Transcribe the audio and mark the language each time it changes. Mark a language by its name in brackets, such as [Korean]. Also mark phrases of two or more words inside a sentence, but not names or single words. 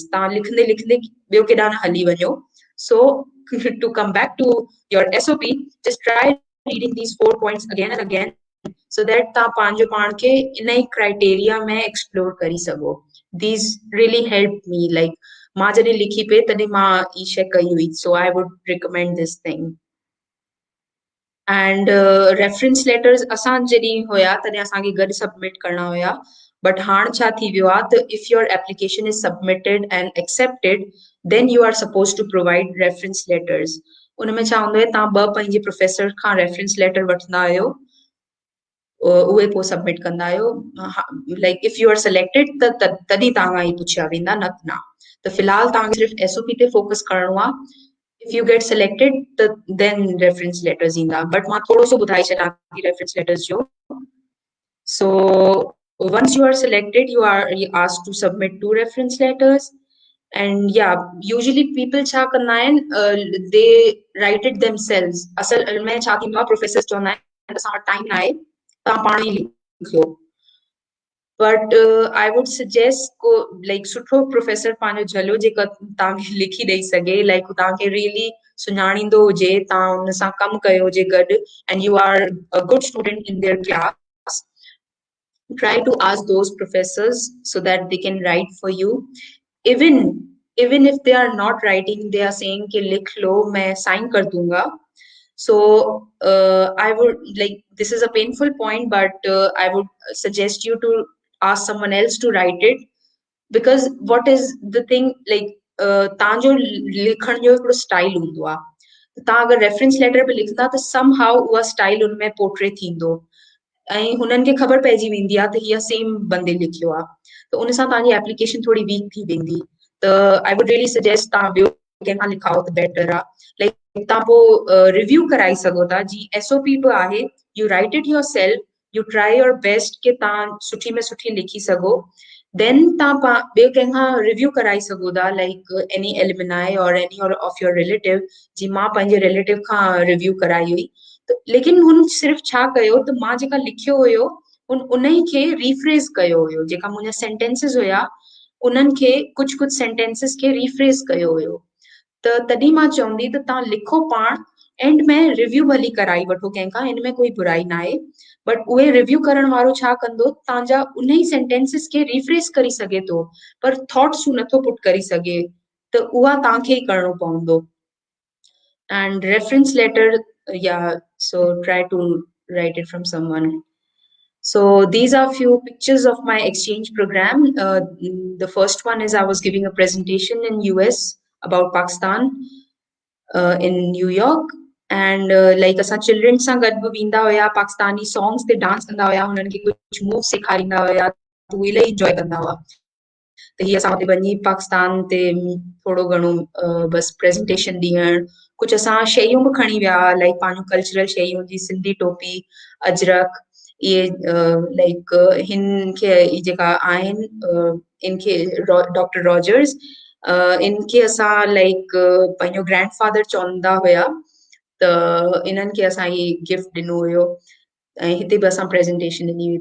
[Sindhi] तव्हां लिखंदे लिखंदे ॿियो केॾां न हली वञो। [English] So to come back to your SOP, just try reading these 4 points again and again so that [Sindhi] तव्हां पंहिंजो पाण खे इन ई क्राइटेरिया में एक्सप्लोर करी सघो। [English] These really helped me, like [Sindhi] मां जॾहिं लिखी पे तॾहिं मां ई शइ कई हुई, [English] so I would recommend this thing। and reference letters [Sindhi] असां जॾहिं हुया तॾहिं असांखे गॾु सबमिट करणा हुया, [English] but [Sindhi] हाणे छा थी वियो आहे त [English] if your application is submitted and accepted then you are suppose to provide reference letters. [Sindhi] उनमें छा हूंदो आहे तव्हां ॿ पंहिंजे प्रोफेसर खां [English] reference letter [Sindhi] वठंदा आहियो, उहे पोइ सबमिट कंदा आहियो। [English] like if you are selected [Sindhi] त तॾहिं तव्हां खां ई पुछिया वेंदा, न न त फ़िलहाल तव्हांखे सिर्फ़ु SOP ते फोकस करणो आहे। [English] if you get selected then reference letters ईंदा, but [Sindhi] मां थोड़ो सो ॿुधाए छॾां थी [English] reference letters जो। So once you are selected you are asked to submit 2 reference letters and yeah, usually people [Sindhi] छा कंदा आहिनि, [English] they write it themselves। [Sindhi] असल में छा थींदो आहे, प्रोफेसर चवंदा आहिनि असां वटि टाइम न आहे, तव्हां पाण ई लिखियो। [English] but I would suggest [Sindhi] को लाइक सुठो प्रोफेसर पंहिंजो झलियो जेका तव्हांखे लिखी ॾेई सघे, लाइक तव्हांखे रियली सुञाणींदो हुजे, तव्हां हुन सां कमु कयो हुजे गॾु [English] and you are a good student in their class. Try to ask those professors so that they can write for you, even if they are not writing, they are saying [Hindi] कि लिख लो मैं साइन कर दूंगा, [English] So I would like, this is a painful point, but I would suggest you to ask someone else to write it, because what is the thing, like [Sindhi] तव्हांजो लिखण जो हिकिड़ो स्टाइल हूंदो आहे, तव्हां अगरि [English] reference letter [Sindhi] पे लिखंदा त [English] some how [Sindhi] उहा स्टाइल उनमें पोर्ट्रे थींदो ऐं हुननि खे ख़बर पइजी वेंदी आहे त हीअ सेम बंदे लिखियो आहे, त उन सां तव्हांजी एप्लीकेशन थोड़ी वीक थी वेंदी। त [English] I would really suggest [Sindhi] तव्हां ॿियो कंहिंखां लिखाओ त बेटर आहे। लाइक तव्हां पोइ रिव्यू कराए सघो था, जी एसओपी बि आहे, [English] you write it your self, you try your best [Sindhi] कि तव्हां सुठी में सुठी लिखी सघो, [English] then [Sindhi] तव्हां ॿिए कंहिंखां रिव्यू कराए सघो था, [English] like any alumni or any of your relative. [Sindhi] जी मां पंहिंजे रिलेटिव खां रिव्यू कराई हुई, लेकिन हुन सिर्फ़ छा कयो त मां जेका लिखियो हुयो उन ई खे रीफ्रेज़ कयो हुयो, जेका मुंहिंजा सेंटेंसिस हुया उन्हनि खे कुझु सेंटेंसिस खे रीफ्रेज़ कयो हुयो। त तॾहिं मां चवंदी त तव्हां लिखो पाण, एंड में रिव्यू भली कराई वठो कंहिंखां, हिन में कोई बुराई न आहे, बट उहे रिव्यू करण वारो छा कंदो, तव्हांजा उन ई सेंटेंसिस खे रीफ्रेज़ करे सघे थो, पर थॉट्स हू नथो पुट करे सघे, त उहा तव्हांखे ई करणो पवंदो। [English] And reference letter, yeah, so try to write it from someone. So these are few pictures of my exchange program. The first one is I was giving a presentation in US about Pakistan, in New York, and like [Sindhi] असां चिल्ड्रन सां गॾु बि वेंदा हुया, [English] Pakistani songs [Sindhi] ते डांस कंदा हुया, हुननि खे कुझु मूव सेखारींदा हुया, त उहे इलाही इंजॉय कंदा हुआ। त हीअ असां हुते वञी पाकिस्तान ते थोरो घणो बसि प्रेज़ेंटेशन ॾियणु, कुझु असां शयूं बि खणी विया, लाइक पंहिंजूं कल्चरल शयूं, जी सिंधी टोपी, अजरक, इहे लाइक हिन खे जेका आहिनि, इनखे डॉक्टर रॉजर्स, इनखे असां लाइक पंहिंजो ग्रैंडफादर चवंदा हुया, त इन्हनि खे असां इहे गिफ्ट ॾिनो हुयो, ऐं हिते बि असां प्रेज़ेंटेशन ॾिनी हुई।